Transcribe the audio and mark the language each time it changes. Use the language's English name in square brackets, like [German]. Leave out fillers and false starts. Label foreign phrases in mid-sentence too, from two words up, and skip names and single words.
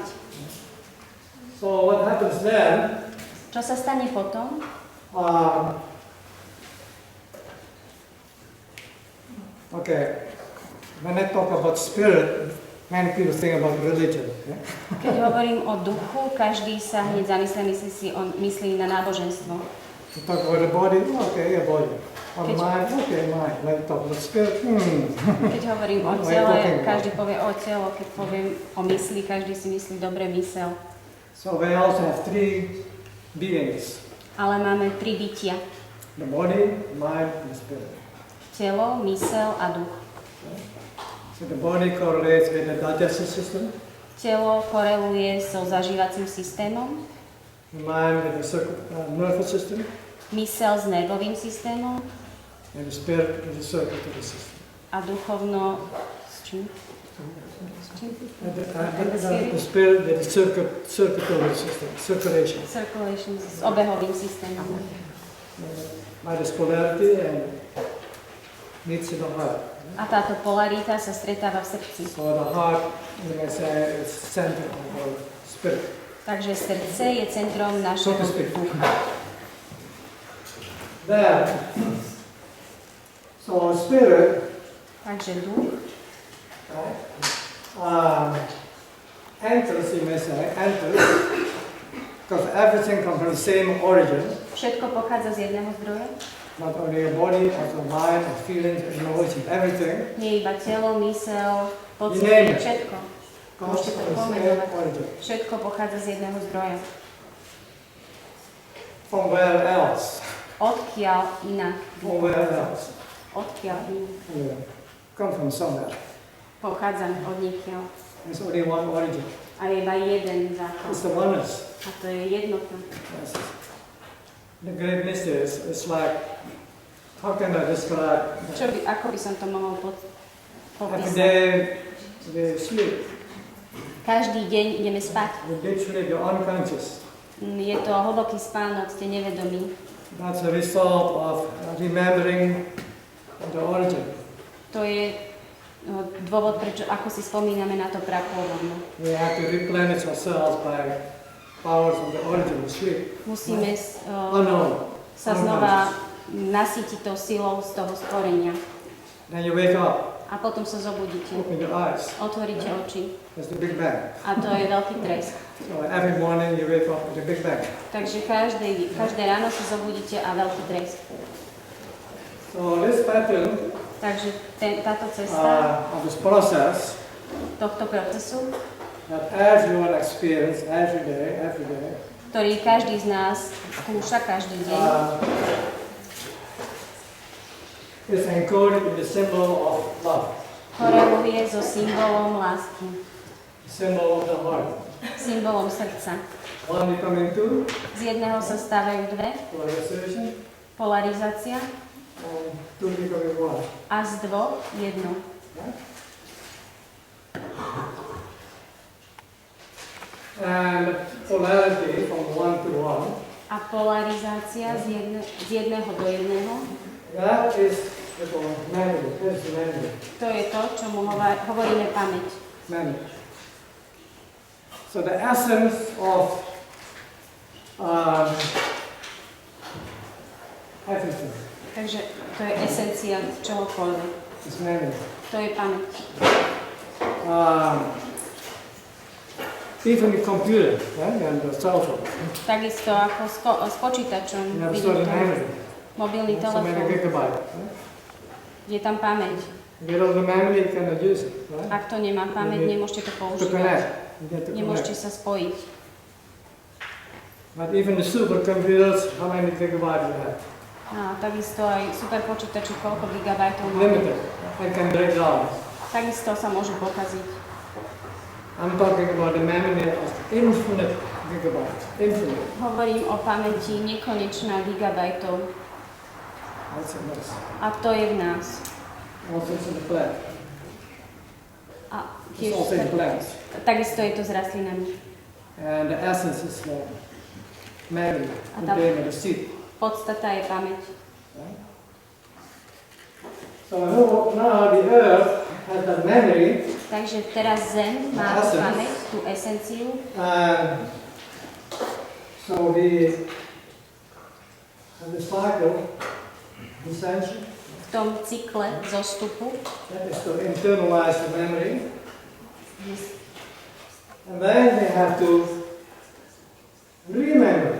[English] So what happens then? [Slovak] Čo sa stane potom? [English] Okay, when I talk about spirit, many people think about religion. Okay? [Slovak] Keď hovorím o duchu, každý sa hneď myslí na náboženstvo. [English] You talk about the body, okay, a body. Or mind, okay, mind. When you talk about spirit, [Slovak] Keď hovorím o tele, každý povie o telo. Keď poviem o mysli, každý si myslí dobre mysel. [English] So we also have three beings. [Slovak] Ale máme 3 bytia. [English] The body, mind, and the spirit. [Slovak] Telo, mysel a duch. [English] So the body correlates with the digestive system. [Slovak] Telo koreluje so zažívacím systémom. [English] The mind with the nervous system. [Slovak] Mysel s nervovým systémom. [English] And the spirit with the circulatory system. [Slovak] A duchovno s čím? [English] The spirit with the circulatory system, circulation. [Slovak] Circulation s obehovým systémom. [English] By this polarity and meets in the heart. [Slovak] A táto polarita sa stretáva v srdci. [English] So the heart, you may say, is center of our spirit. [Slovak] Takže srdce je centrom [English] So [Slovak] našeho [English] to speak. [Slovak] duchu. [English] Then, so spirit, [Slovak] Takže duch [English] enters, you may say, enters, because everything comes from the same origin. [Slovak] všetko pochádza z jedného zdroja. [English] Not only your body, also mind, and feelings, and emotions, everything. [Slovak] Nie iba telo, mysel, [English] You name [Slovak] pocity, [English] it. [Slovak] všetko. [English] Comes [Slovak] Môžete to [English] from the same [Slovak] pomenovať. [English] origin. [Slovak] Všetko pochádza z jedného zdroja. [English] From where else? [Slovak] Odkiaľ inak? [English] From where else? [Slovak] Odkiaľ inak? [English] Yeah. Come from somewhere. [Slovak] Pochádzame od niekiaľ. [English] There's only one origin. [Slovak] A je iba jeden základ. [English] It's the oneness. [Slovak] A to je jednota. [English] Yes. The great mystery is like, how can I describe? [Slovak] Ako by som to mohol [English] Every [Slovak] popísať? [English] day we sleep. [Slovak] Každý deň ideme spať. [English] We literally you're unconscious. [Slovak] Je to hlboký spánok, ste nevedomí. [English] That's a result of remembering the origin. [Slovak] To je dôvod, prečo, ako si spomíname na to prapôvodné. [English] We have to replenish ourselves by powers of the origin of sleep. [Slovak] Musíme sa [English] Unknown. [Slovak] znova nasýtiť tou silou z toho stvorenia. [English] Then you wake up, [Slovak] A potom sa zobudíte. [English] open your eyes. [Slovak] Otvoríte oči. [English] That's the Big Bang. [Slovak] A to je veľký tresk. [English] So every morning you wake up with the Big Bang. [Slovak] Takže každé ráno sa zobudíte a veľký tresk. [English] So this pattern [Slovak] Takže táto cesta [English] of this process [Slovak] tohto procesu, [English] that everyone experience every day, [Slovak] ktorý každý z nás skúša každý deň, [English] is encoded in the symbol of love, [Slovak] koreluje so symbolom lásky, [English] symbol of the heart. [Slovak] symbolom srdca. [English] One becoming two, [Slovak] Z jedného sa stávajú dve, [English] polarization, [Slovak] polarizácia, [English] and two becoming one. [Slovak] a z dvoch jedno. [English] And polarity from one to one, [Slovak] A polarizácia z jedného do jedného, [English] that is the memory. That's the memory. [Slovak] to je to, čo mu hovoríme pamäť. [English] Memory. So the essence of everything [Slovak] Takže to je esencia čohokoľvek. [English] is memory. [Slovak] To je pamäť. [English] Even the computer, right, and the cell phone. [Slovak] Takisto ako s počítačom, [English] You have [Slovak] vidím [English] stored [Slovak] to, [English] memory. [Slovak] mobilný [English] So many [Slovak] telefón, [English] gigabytes. Right? [Slovak] je tam pamäť. [English] Without the memory, you cannot use it. Right? [Slovak] Ak to nemá pamäť, nemôžete to [English] To [Slovak] používať. [English] connect. You get to [Slovak] Nemôžete [English] connect. [Slovak] sa spojiť. [English] But even the supercomputers, how many gigabytes you have? [Slovak] A takisto aj superpočítači, koľko gigabajtov má. [English] Limited. It can break down. [Slovak] Takisto sa môžu pokaziť. [English] I'm talking about the memory of infinite gigabytes. Infinite. [Slovak] Hovorím o pamäti nekonečná gigabajtov. [English] That's in us. [Slovak] A to je v nás. [English] Also it's in the plant. [Slovak] A [English] It's [Slovak] tiež, [English] also in plants. [Slovak] takisto je to s rastlinami. [English] And the essence is the memory, [Slovak] A [English] the [Slovak] tam- [English] name of the seed. [Slovak] Podstata je pamäť. [English] Right? So now the earth has a memory. [Slovak] Takže teraz zem má tú pamäť, tú esenciu. [English] So we have the cycle, descension. [Slovak] V tom cykle zostupu. [English] That is to internalize the memory. And then we have to remember.